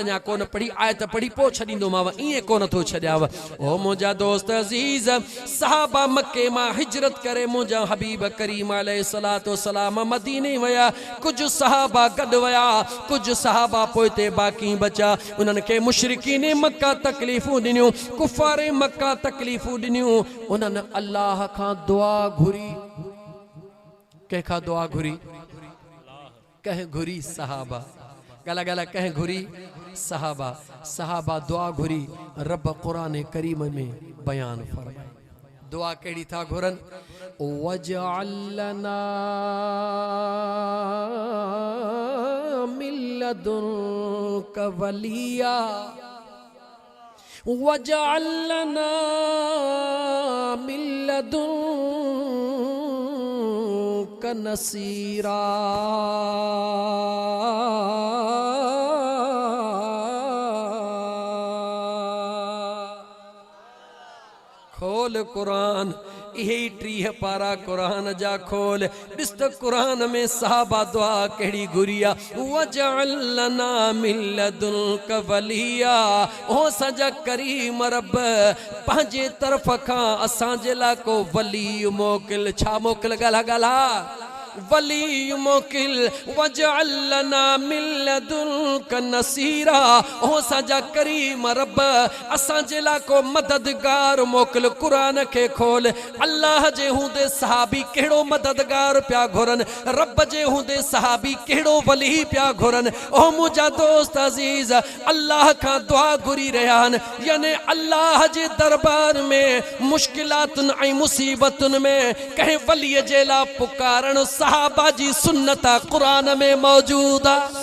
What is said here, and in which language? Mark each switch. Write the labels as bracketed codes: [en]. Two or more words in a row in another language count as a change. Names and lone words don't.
[sd] अञा कोन पढ़ी आयत पढ़ी पोइ छॾींदोमांव ईअं कोन थो छॾियांव ओ मुंहिंजा दोस्त अज़ीज़ सहाबा मक्के मां हिजरत करे मुंहिंजा हबीब करीम [ar] عليه الصلاة والسلام [sd] मदीने विया कुझु सहाबा गॾु विया कुझु सहाबा पोइते बाक़ी बचा उन्हनि खे मुशरिकीन मक्का तकलीफ़ूं ॾिनियूं कुफारे मक्का तकलीफ़ूं ॾिनियूं उन्हनि अल्लाह खां दुआ घुरी कंहिंखां दुआ घुरी कंहिं घुरी सहाबा गला गला कंहिं घुरी सहाबा सहाबा दुआ घुरी रब क़ुरान करीम में बयान फरमाए दुआ कहिड़ी था घुरन [ar] واجعل لنا من لدنك وليا واجعل لنا من لدنك نصيرا [sd] खोल कुरान यही 30 पारा कुरान जा खोल ॾिस त कुरान में सहाबा दुआ कहिड़ी घुरिया [ar] واجعل لنا من لدنك وليا [sd] ओ सजा करीम रब पंहिंजे तरफ़ खां असांजे लाइ को वली मोकिल छा मोकिल ॻाल्हा ॻाल्हा वली मोकिल [ar] واجعل لنا من لدنك نصيرا. [sd] ओ सजा करीम रब असां जे ला को मददगार मोकिल। कुरान खे खोल। अल्लाह जे हूंदे सहाबी कहिड़ो मददगार पिया घुरन, रब जे हूंदे सहाबी कहिड़ो वली पिया घुरन। ओ मुंहिंजा दोस्त अज़ीज़ अल्लाह खां दुआ घुरी रहिया आहिनि, यानी अल्लाह जे दरबार में मुश्किलातुनि ऐं मुसीबतुनि में कंहिं वलीअ जे लाइ पुकारण सहाबा जी सुन्नत कुरान में मौजूद आहे।